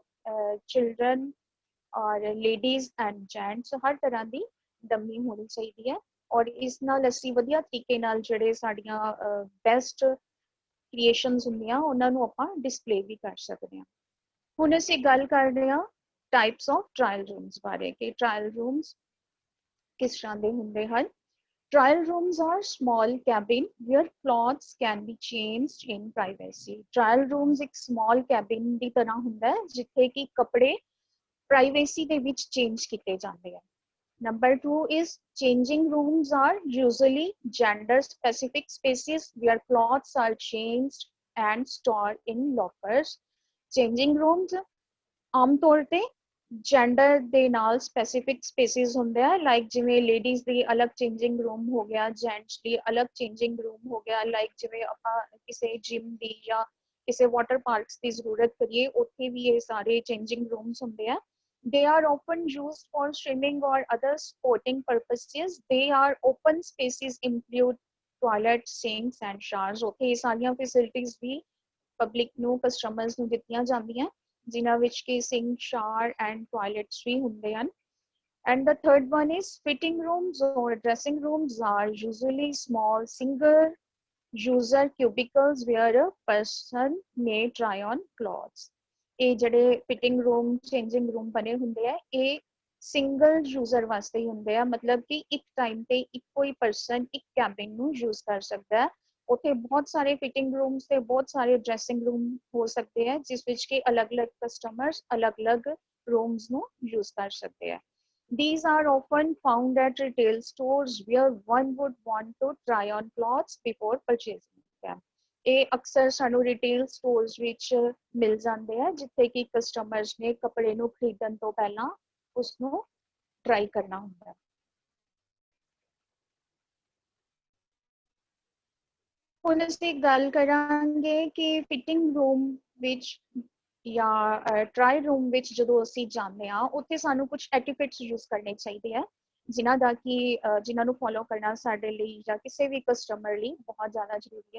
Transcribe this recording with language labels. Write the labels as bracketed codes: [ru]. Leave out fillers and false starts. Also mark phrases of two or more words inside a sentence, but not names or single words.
[pa] ਚਿਲਡਰਨ ਔਰ [en] ladies and gents [pa] ਹਰ ਤਰ੍ਹਾਂ ਦੀ ਡੰਮੀ ਹੋਣੀ ਚਾਹੀਦੀ ਹੈ ਔਰ ਇਸ ਨਾਲ ਅਸੀਂ ਵਧੀਆ ਤਰੀਕੇ ਨਾਲ ਜਿਹੜੇ ਸਾਡੀਆਂ [en] best creations [pa] ਹੁੰਦੀਆਂ ਉਹਨਾਂ ਨੂੰ ਆਪਾਂ ਡਿਸਪਲੇ ਵੀ ਕਰ ਸਕਦੇ ਹਾਂ। ਹੁਣ ਅਸੀਂ ਗੱਲ ਕਰਦੇ ਹਾਂ [en] types of trial rooms [pa] ਬਾਰੇ ਕਿ [en] trial rooms [pa] ਕਿਸ ਤਰ੍ਹਾਂ ਦੇ ਹੁੰਦੇ ਹਨ। [en] Trial rooms are small cabin where clothes can be changed in privacy. Trial rooms [pa] ਇੱਕ [en] small cabin [pa] ਦੀ ਤਰ੍ਹਾਂ ਹੁੰਦਾ ਹੈ ਜਿੱਥੇ ਕਿ ਕੱਪੜੇ privacy ਦੇ ਵਿੱਚ change ਕੀਤੇ ਜਾਂਦੇ ਆ। [en] Number 2 is changing rooms are usually gender specific spaces where clothes are changed and stored in lockers. Changing rooms [pa] ਆਮ ਤੌਰ ਤੇ ਜੈਂਡਰ ਦੇ ਨਾਲ [en] specific spaces [pa] ਹੁੰਦੇ ਆ ਲਾਈਕ ਜਿਵੇਂ ਲੇਡੀਜ਼ ਦੀ ਅਲੱਗ [en] changing room [pa] ਹੋ ਗਿਆ, ਜੈਂਟਸ ਦੀ ਅਲੱਗ [en] changing room [pa] ਹੋ ਗਿਆ। ਲਾਈਕ ਜਿਵੇਂ ਆਪਾਂ ਕਿਸੇ ਜਿਮ ਦੀ ਜਾਂ ਕਿਸੇ [en] water parks [pa] ਦੀ ਜ਼ਰੂਰਤ ਕਰੀਏ ਉੱਥੇ ਵੀ ਇਹ ਸਾਰੇ [en] changing rooms [pa] ਹੁੰਦੇ ਆ। [en] They are often used for swimming or other sporting purposes. They are open spaces include toilets, sinks and showers. [pa] Okay, ਸਾਰੀਆਂ facilities ਵੀ ਪਬਲਿਕ ਨੂੰ ਕਸਟਮਰਸ ਨੂੰ ਦਿੱਤੀਆਂ ਜਾਂਦੀਆਂ ਜਿਨ੍ਹਾਂ ਵਿੱਚ ਕਿ [en] sink, shower and toilets [pa] ਵੀ ਹੁੰਦੇ ਹਨ। [en] And the third one is fitting rooms or dressing rooms are usually small single user cubicles where a person may try on clothes. [pa] ਇਹ ਜਿਹੜੇ [en] fitting room, changing room [pa] ਬਣੇ ਹੁੰਦੇ ਆ ਇਹ [en] single user [pa] ਵਾਸਤੇ ਹੀ ਹੁੰਦੇ ਆ, ਮਤਲਬ ਕਿ ਇੱਕ ਟਾਈਮ ਤੇ ਇੱਕੋ ਹੀ ਪਰਸਨ ਇੱਕ ਕੈਬਿਨ ਨੂੰ ਯੂਜ਼ ਕਰ ਸਕਦਾ ਹੈ। ਉੱਥੇ ਬਹੁਤ ਸਾਰੇ [en] fitting rooms [pa] ਤੇ ਬਹੁਤ ਸਾਰੇ [en] dressing room [pa] ਹੋ ਸਕਦੇ ਆ ਜਿਸ ਵਿੱਚ ਕਿ ਅਲੱਗ-ਅਲੱਗ ਕਸਟਮਰਸ ਅਲੱਗ-ਅਲੱਗ ਰੂਮਸ ਨੂੰ ਯੂਜ਼ ਕਰ ਸਕਦੇ ਆ। [en] These are often found at retail stores where one would want to try on clothes before purchasing them. [pa] ਇਹ ਅਕਸਰ ਸਾਨੂੰ [en] retail stores [pa] ਵਿੱਚ ਮਿਲ ਜਾਂਦੇ ਆ ਜਿੱਥੇ ਕਿ ਕਸਟਮਰਸ ਨੇ ਕੱਪੜੇ ਨੂੰ ਖਰੀਦਣ ਤੋਂ ਪਹਿਲਾਂ ਉਸ ਨੂੰ ਟਰਾਈ ਕਰਨਾ ਹੁੰਦਾ ਹੈ। ਹੁਣ ਅਸੀਂ ਗੱਲ ਕਰਾਂਗੇ ਕਿ [en] fitting room [pa] ਵਿੱਚ ਜਾਂ [en] try room [pa] ਵਿੱਚ ਜਦੋਂ ਅਸੀਂ ਜਾਂਦੇ ਹਾਂ ਉੱਥੇ ਸਾਨੂੰ ਕੁਝ [en] etiquettes use [pa] ਕਰਨੇ ਚਾਹੀਦੇ ਆ ਜਿਨ੍ਹਾਂ ਨੂੰ ਫੋਲੋ ਕਰਨਾ ਸਾਡੇ ਲਈ ਜਾਂ ਕਿਸੇ ਵੀ ਕਸਟਮਰ ਲਈ ਬਹੁਤ ਜ਼ਿਆਦਾ ਜ਼ਰੂਰੀ ਹੈ।